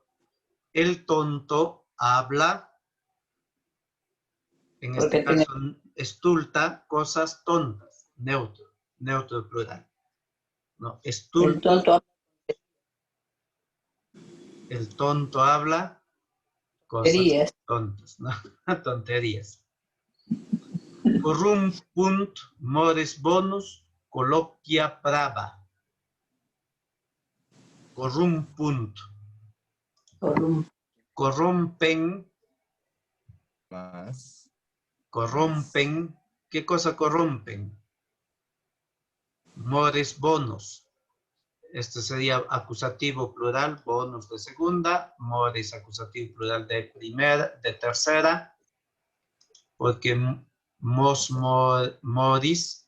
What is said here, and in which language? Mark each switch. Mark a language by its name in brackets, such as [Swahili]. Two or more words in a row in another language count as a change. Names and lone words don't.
[Spanish] El tonto habla, en este caso, stulta, cosas tontas, neutro plural. No, stultus, el tonto habla cosas tontas, ¿no? Tonterías. [Latin] Corrumpunt mores bonus coloquia brava. Corrumpunt. [Spanish] Corrompen. Más. Corrompen. ¿Qué cosa corrompen? [Latin] Mores bonus. [Spanish] Este sería acusativo plural, bonus de segunda, mores acusativo plural de tercera, porque [Latin] Mos modis,